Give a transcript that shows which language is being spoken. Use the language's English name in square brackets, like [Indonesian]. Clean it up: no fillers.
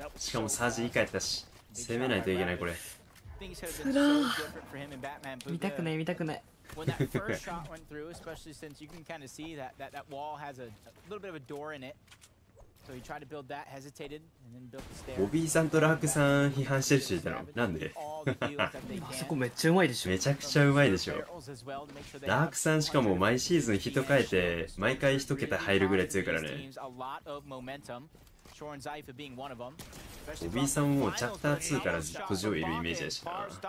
[Japanese] しかもサージ以下やったし、攻めないといけないこれ。つらー。見たくない見たくない。 [English] When that first shot went through, especially since you can kind of see that wall has a little bit of a door in it. So he tried to build that, hesitated, and then built the stairs. [Japanese] ボビーさんとラークさん批判してる人いたの？なんで？あそこめっちゃうまいでしょ。めちゃくちゃうまいでしょ。ラークさんしかも毎シーズン人変えて毎回一桁入るぐらい強いからね。ボビーさんもチャプター2からずっと上位いるイメージだしな。